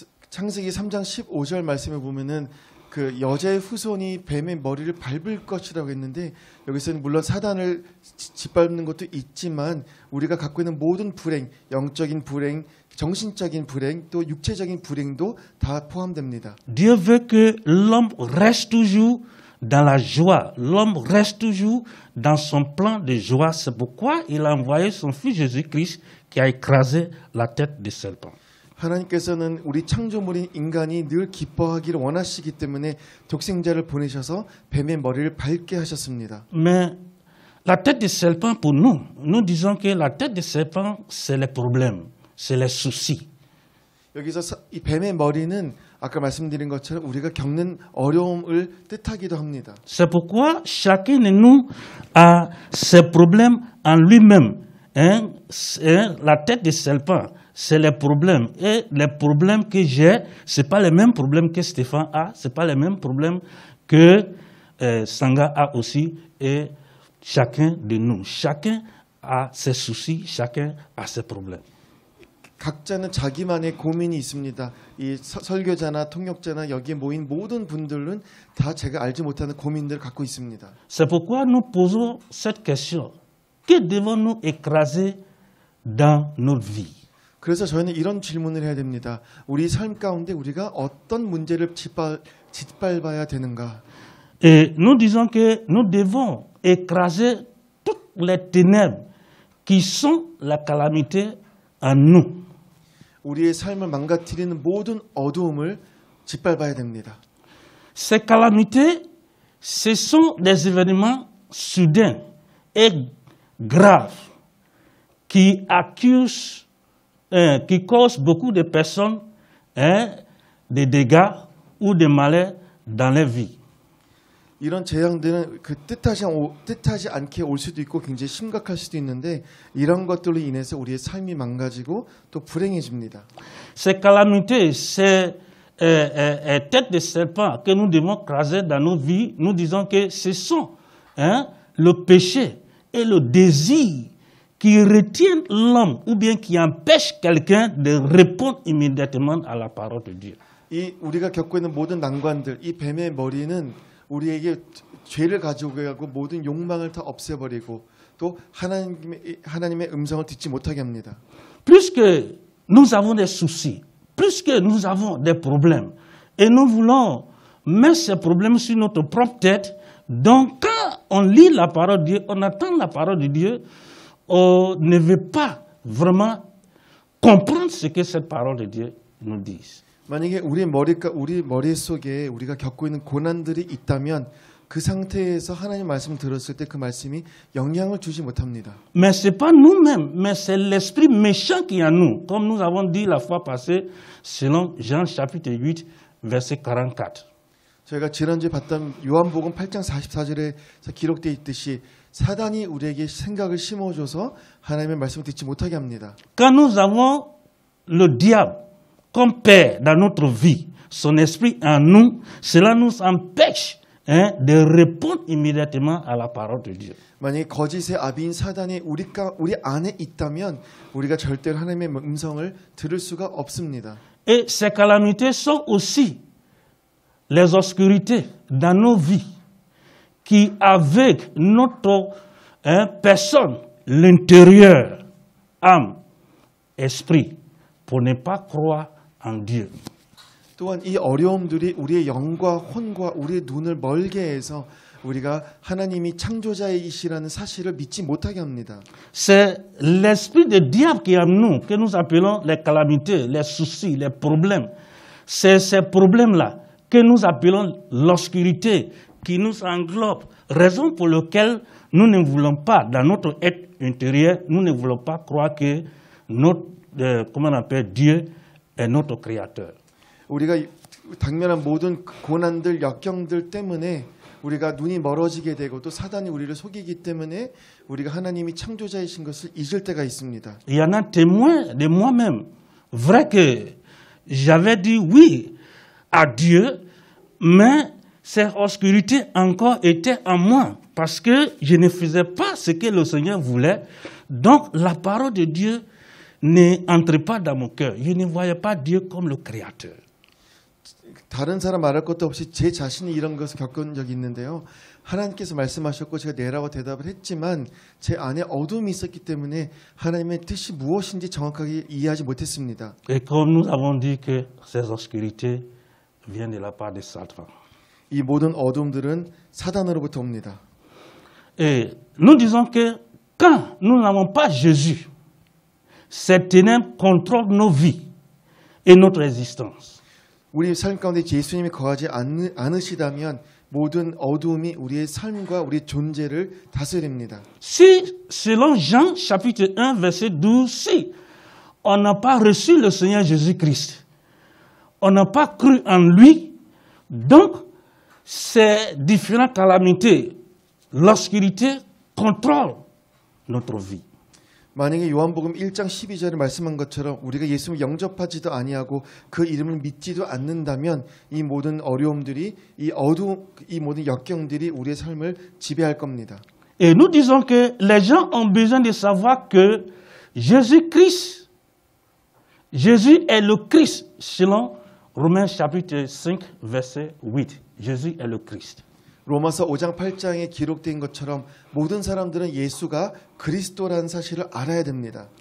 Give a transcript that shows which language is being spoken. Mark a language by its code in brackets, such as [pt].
[ko] 창세기 3장 15절 말씀에 보면은 그 여자의 후손이 뱀의 머리를 밟을 것이라고 했는데 여기서는 물론 사단을 짓밟는 것도 있지만 우리가 갖고 있는 모든 불행, 영적인 불행, 정신적인 불행, 또 육체적인 불행도 다 포함됩니다. [fr] Dieu veut que l'homme reste toujours dans la joie. L'homme reste toujours dans son plan de joie. C'est pourquoi il a envoyé son Fils Jésus-Christ qui a écrasé la tête du serpent. [ko] 하나님께서는 우리 창조물인 인간이 늘 기뻐하기를 원하시기 때문에 독생자를 보내셔서 뱀의 머리를 밟게 하셨습니다. [fr] Mais la tête du serpent pour nous, nous disons que la tête du serpent c'est les problèmes, c'est les soucis. [ko] 여기서 이 뱀의 머리는 아까 말씀드린 것처럼 우리가 겪는 어려움을 뜻하기도 합니다. [fr] C'est pourquoi chacun de nous a ses problèmes en lui-même. La tête du serpent, c'est les problèmes. Et les problèmes que j'ai, ce n'est pas les mêmes problèmes que Stéphane a, ce n'est pas les mêmes problèmes que Sanga a aussi. Et chacun de nous, chacun a ses soucis, chacun a ses problèmes. [ko] 각자는 자기만의 고민이 있습니다. 이 설교자나 통역자나 여기에 모인 모든 분들은 다 제가 알지 못하는 고민들을 갖고 있습니다. [fr] C'est pourquoi nous posons cette question. Que devons-nous écraser dans notre vie? [ko] 그래서 저희는 이런 질문을 해야 됩니다. 우리 삶 가운데 우리가 어떤 문제를 짓밟아야 되는가? [fr] Et nous disons que nous devons écraser toutes les ténèbres qui sont la calamité en nous. [ko] 우리의 삶을 망가뜨리는 모든 어두움을 짓밟아야 됩니다. [fr] Ces calamités, ce sont des événements soudains et graves qui accusent, qui causent beaucoup de personnes des dégâts ou des malheurs dans leur vie. [ko] 이런 재앙들은 그 뜻하지 않게 올 수도 있고 굉장히 심각할 수도 있는데 이런 것들로 인해서 우리의 삶이 망가지고 또 불행해집니다. [fr] Ces calamités, ces têtes de serpent que nous devons écraser dans nos vies, nous disons que ce sont le péché et le désir qui retiennent l'homme ou bien qui empêchent quelqu'un de répondre immédiatement à la parole de Dieu. [ko] 이 우리가 겪고 있는 모든 난관들, 이 뱀의 머리는 우리에게 죄를 가지고 가고 모든 욕망을 다 없애버리고 또 하나님의 음성을 듣지 못하게 합니다. [fr] Plus que nous avons des soucis, plus que nous avons des problèmes, et nous voulons met ses problèmes sur notre propre tête. Donc, quand on lit la parole de Dieu, on attend la parole de Dieu, on ne veut pas vraiment comprendre ce que cette parole de Dieu nous dit. [ko] 만약에 우리 머릿속에 우리가 겪고 있는 고난들이 있다면 그 상태에서 하나님 말씀 들었을 때 그 말씀이 영향을 주지 못합니다. [fr] Mais ce n'est pas nous-mêmes, mais c'est l'esprit méchant qui est en nous, comme nous avons dit la fois passée, selon Jean chapitre 8, verset 44. [ko] 저희가 지난주에 봤던 요한복음 8장 44절에서 기록되어 있듯이 사단이 우리에게 생각을 심어줘서 하나님의 말씀을 듣지 못하게 합니다. [fr] Quand nous avons le diable comme père dans notre vie, son esprit en nous, cela nous empêche de répondre immédiatement à la parole de Dieu. [ko] 만약에 거짓의 아비인 사단이 우리 안에 있다면 우리가 절대로 하나님의 음성을 들을 수가 없습니다. [fr] Et ces calamités sont aussi les obscurités dans nos vies qui aveuglent notre personne, l'intérieur, âme, esprit, pour ne pas croire en Dieu. [ko] 또한 이 어려움들이 우리의 영과 혼과 우리의 눈을 멀게 해서 우리가 하나님이 창조자이시라는 사실을 믿지 못하게 합니다. [fr] C'est l'esprit de diable qui est en nous, que nous appelons les calamités, les soucis, les problèmes. C'est ces problèmes-là que nous appelons l'obscurité, qui nous englobe. Raison pour laquelle nous ne voulons pas, dans notre être intérieur, nous ne voulons pas croire que notre, comment on appelle, Dieu est notre créateur. [ko] 우리가 당면한 모든 고난들, 역경들 때문에 우리가 눈이 멀어지게 되고 또 사단이 우리를 속이기 때문에 우리가 하나님이 창조자이신 것을 잊을 때가 있습니다. [fr] Il y en a témoin de moi-même. Vrai que j'avais dit oui à Dieu, mais cette obscurité encore était en moi parce que je ne faisais pas ce que le Seigneur voulait. Donc la parole de Dieu n'entrait pas dans mon cœur. Je ne voyais pas Dieu comme le Créateur. [ko] 다른 사람 말할 것도 없이 제 자신이 이런 것을 겪은 적이 있는데요. 하나님께서 말씀하셨고 제가 네라고 대답을 했지만 제 안에 어둠이 있었기 때문에 하나님의 뜻이 무엇인지 정확하게 이해하지 못했습니다. [fr] Et comme nous avons dit que ces obscurités viennent de la part de Satan. [ko] 이 모든 어둠들은 사단으로부터 옵니다. [fr] Et nous disons que quand nous n'avons pas Jésus, ces ténèbres contrôlent nos vies et notre existence. [ko] 우리 삶 가운데 예수님이 거하지 않으시다면 모든 어두움이 우리의 삶과 우리의 존재를 다스립니다. [fr] Si, selon Jean chapitre 1 verset 12, si on n'a pas reçu le Seigneur Jésus-Christ, on n'a pas cru en lui, donc ces différentes calamités, l'obscurité contrôle notre vie. [ko] 만약에 요한복음 1장 12절에 말씀한 것처럼 우리가 예수를 영접하지도 아니하고 그 이름을 믿지도 않는다면 이 모든 어려움들이 이 모든 역경들이 우리의 삶을 지배할 겁니다. [fr] Et nous disons que les gens ont besoin de savoir que Jésus-Christ, Jésus est le Christ, selon Romains chapitre 5 verset 8. Jésus est le Christ. [ko] 로마서 5장 8장에 기록된 것처럼 모든 사람들은 예수가 그리스도라는 사실을 알아야 됩니다.